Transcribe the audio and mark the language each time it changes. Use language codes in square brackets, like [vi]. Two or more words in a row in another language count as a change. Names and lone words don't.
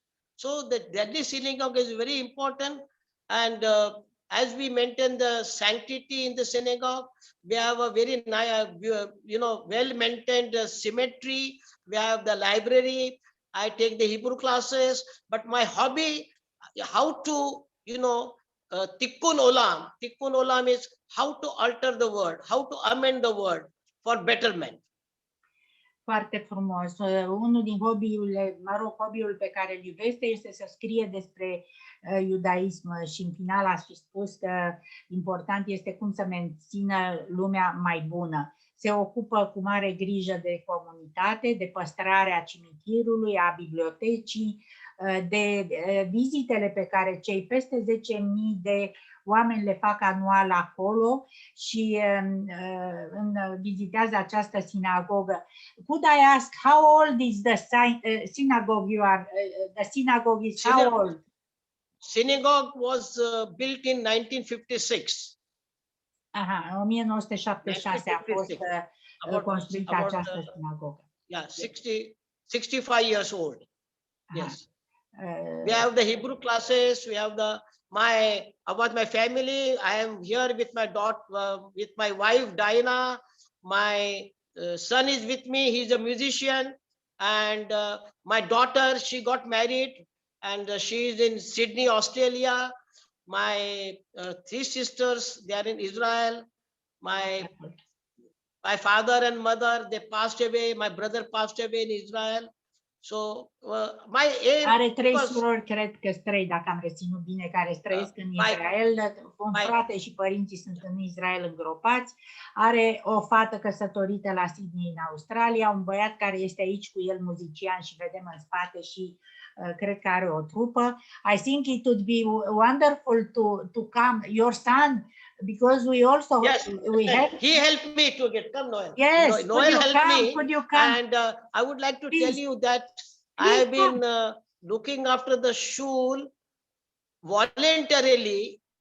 [en] So the Delhi synagogue is very important, and as we maintain the sanctity in the synagogue, we have a very nice, well-maintained symmetry. We have the library. I take the Hebrew classes, but my hobby, how to, [he] tikkun olam. Tikkun olam [en] is how to alter the word, how to amend the word for betterment. [ro] Foarte frumos. Unul din hobby-ul pe care îl iubește este să scrie despre iudaism și în final a spus că important este cum să mențină lumea mai bună. Se ocupă cu mare grijă de comunitate, de păstrarea cimitirului, a bibliotecii, de vizitele pe care cei peste 10.000 de oameni le fac anual acolo și vizitează această sinagogă. [en] Could I ask how old is the synagogue you are? The synagogue is how old? Synagogue was built in 1956. [ro] Aha, în 1976 a fost construită această sinagogă. [en] Yeah, 65 years old. Yes. We have the Hebrew classes. We have about my family. I am here with my daughter, with my wife Diana. My son is with me. He's a musician, and my daughter, she got married, and she is in Sydney, Australia. My 3 sisters, they are in Israel. My father and mother, they passed away. My brother passed away in Israel. So my aim. [ro] Are 3 surori, cred că 3, dacă am reținut bine, care trăiesc în Israel. Un frate și părinții sunt în Israel îngropați. Are o fată căsătorită la Sydney, în Australia. Un băiat care este aici cu el, muzician, și vedem în spate și cred că are o trupă. [en] I think it would be wonderful to come, your son, because we also he helped me to get come, Noel. Yes, Noel helped me. Could you come? And I would like to tell you that I have been looking after the shul voluntarily.